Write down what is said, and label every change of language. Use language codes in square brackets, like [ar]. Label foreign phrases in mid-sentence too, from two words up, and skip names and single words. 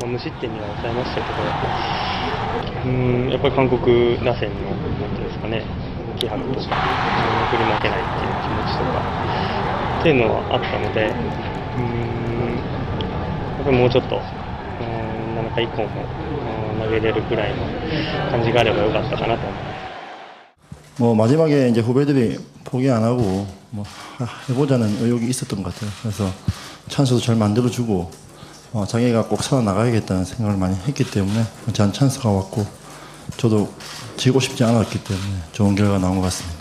[ja] 無失点には抑えましたけど、やっぱり韓国打線のなんていうんですかね、気迫とか振り負けないっていう気持ちとかっていうのはあったので、やっぱりもうちょっと7回以降も投げれるくらいの感じがあればよかったかなと思います。 [ko] 뭐 마지막에 이제 후배들이 포기 안 하고 뭐 해보자는 의욕이 있었던 것 같아요. 그래서 찬스도 잘 만들어주고 자기가 꼭 살아나가야겠다는 생각을 많이 했기 때문에 저한 찬스가 왔고 저도 지고 싶지 않았기 때문에 좋은 결과가 나온 것 같습니다.